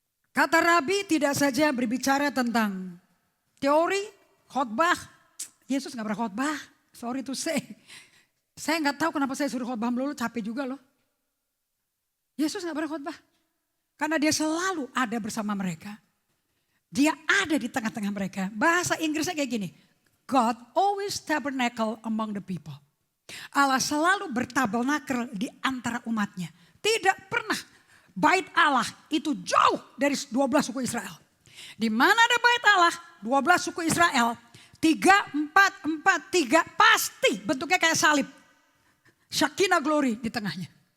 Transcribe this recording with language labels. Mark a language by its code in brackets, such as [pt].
[id] Kata rabi tidak saja berbicara tentang teori, khotbah. Yesus gak pernah khotbah, [en] sorry to say. [id] Saya gak tahu kenapa saya suruh khotbah melulu, capek juga loh. Yesus gak pernah khotbah. Karena dia selalu ada bersama mereka. Dia ada di tengah-tengah mereka. Bahasa Inggrisnya kayak gini. [en] God always tabernacle among the people. [id] Allah selalu bertabernakel di antara umatnya. Tidak pernah bait Allah itu jauh dari 12 suku Israel. Di mana ada bait Allah, 12 suku Israel. 3, 4, 4, 3 pasti bentuknya kayak salib. Shekinah glory di tengahnya.